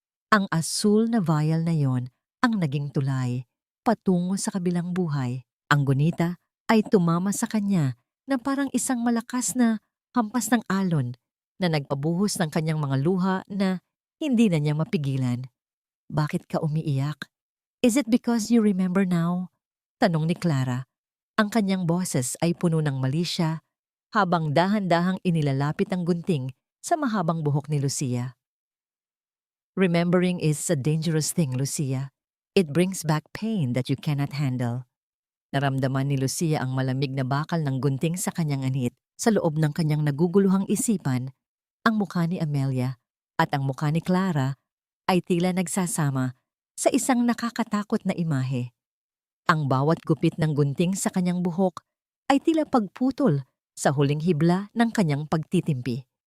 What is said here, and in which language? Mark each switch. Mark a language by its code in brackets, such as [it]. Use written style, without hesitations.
[tl] Ang asul na vial na yon ang naging tulay patungo sa kabilang buhay. Ang gunita ay tumama sa kanya na parang isang malakas na hampas ng alon na nagpabuhos ng kanyang mga luha na hindi na niya mapigilan. "Bakit ka umiiyak? [en] Is it because you remember now?" [tl] Tanong ni Clara. Ang kanyang boses ay puno ng malisya habang dahan-dahang inilalapit ang gunting sa mahabang buhok ni Lucia. [en] "Remembering is a dangerous thing, Lucia. It brings back pain that you cannot handle." [tl] Naramdaman ni Lucia ang malamig na bakal ng gunting sa kanyang anit. Sa loob ng kanyang naguguluhang isipan, ang mukha ni Amelia at ang mukha ni Clara ay tila nagsasama sa isang nakakatakot na imahe. Ang bawat gupit ng gunting sa kanyang buhok ay tila pagputol sa huling hibla ng kanyang pagtitimpi.